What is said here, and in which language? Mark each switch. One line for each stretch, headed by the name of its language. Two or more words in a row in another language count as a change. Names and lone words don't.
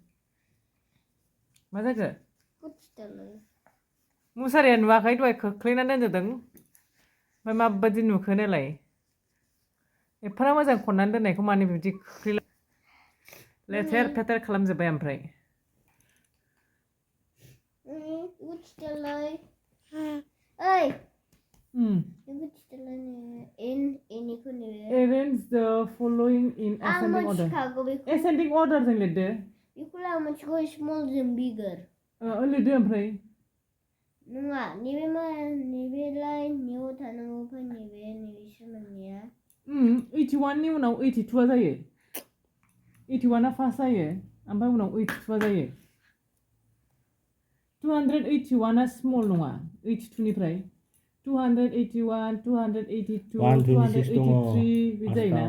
Bodo: मा जाखो मुसारिया नुवाखै दहाय खोख्लैनानै दोनजोबदों ओमफ्राय माबायदि नुखो नालाय एफा मोजां खननानै दोननायखौ मानो बिदि खोख्लैला लेथेर फेथेर खालामजोब्बाय ओमफ्राय
English: Arrange the following in ascending order. Ascending order
Bodo: जों लिरदो बेखौलाय आं मोनथिगौ small जों bigger लिरदो ओमफ्राय नङा नैबेलाय नैयाव थानांगौ ओमफ्राय नैबेसो मोननाया 81 नि उनाव 82 जायो 81 फार्स्ट जायो ओमफ्राय उनाव 82 जायो 281 स्मल नङा 82 निफ्राय 281 282 283 बिदि जायोना